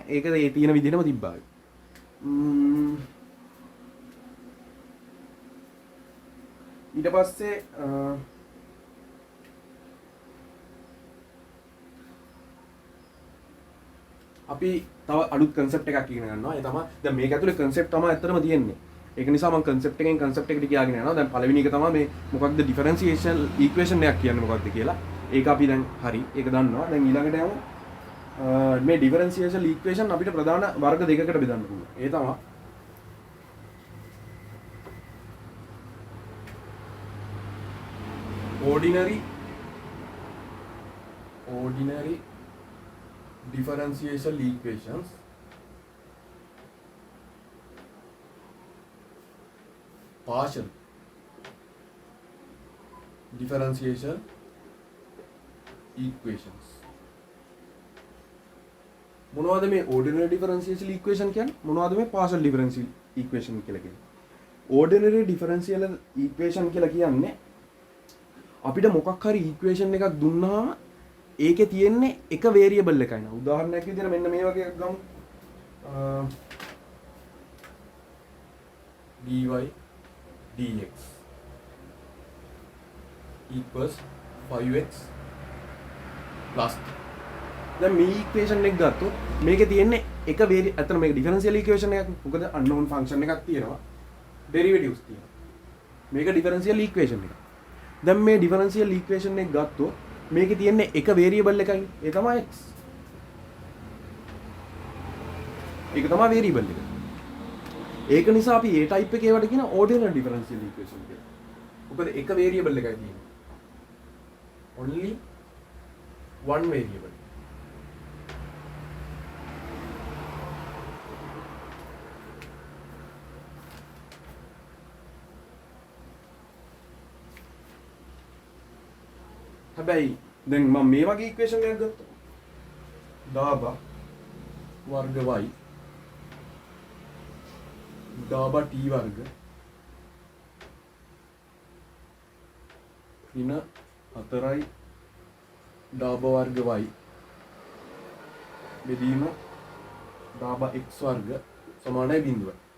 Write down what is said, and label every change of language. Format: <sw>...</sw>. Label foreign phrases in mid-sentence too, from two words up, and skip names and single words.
<si>ඒක ඒ තියෙන විදිහටම තිබ්බා. ඊට පස්සේ අපි තව අලුත් concept එකක් ඉගෙන ගන්නවා. ඒ තමයි දැන් මේක ඇතුලේ concept තමයි ඇත්තටම තියෙන්නේ. ඒක නිසා මම concept එකෙන් concept එකට ගියාගෙන යනවා. දැන් පළවෙනි එක තමයි මේ මොකක්ද</si> <en>differential equation</en> <si>එකක් කියන්නේ මොකක්ද කියලා. ඒක අපි දැන් හරි ඒක දන්නවා. දැන් ඊළඟට යමු මේ</si> <en>differential equation</en> <si>අපිට ප්‍රධාන වර්ග දෙකකට බෙදන්න පුළුවන්. ඒ තමයි</si> <en>ordinary differential equations partial differential equations.</en> <si>මොනවද මේ</si> <en>ordinary differential equation</en> <si>කියන්නේ? මොනවද මේ</si> <en>partial differential equation</en> <si>කියලා කියන්නේ?</si> <en>ordinary differential equation</en> <si>කියලා කියන්නේ අපිට මොකක් හරි equation එකක් දුන්නාම ඒකේ තියෙන්නේ එක variable එකයි නේ. උදාහරණයක් විදිහට මෙන්න මේ වගේ එකක් ගමු.</si> <en>dy dx equals 5x plus.</en> <si>දැන් මේ equation එක ගත්තොත් මේකේ තියෙන්නේ එක අතන මේක</si> <en>differential equation</en> <si>එකක්. මොකද</si> <en>unknown function</en> <si>එකක් තියෙනවා. derivatives තියෙනවා. මේක</si> <en>differential equation</en> <si>එකක්. දැන් මේ</si> <en>differential equation</en> <si>එක ගත්තොත් මේකේ තියෙන්නේ එක variable එකයි. ඒ තමයි x. ඒක තමයි variable එක. ඒක නිසා අපි</si> <en>A type</en> <si>එකේ ඒවට කියන</si> <en>ordinary differential equation</en> <si>කියලා. මොකද එක variable එකයි තියෙන්නේ.</si> <en>Only one variable.</en> <si>හැබැයි දැන් මම මේ වගේ ඉක්වේෂන් එකක් ගත්තා. දාබා වර්ග y දාබා t වර්ග ඍණ 4යි දාබා වර්ග y බෙදීම දාබා x වර්ග සමානයි 0.</si>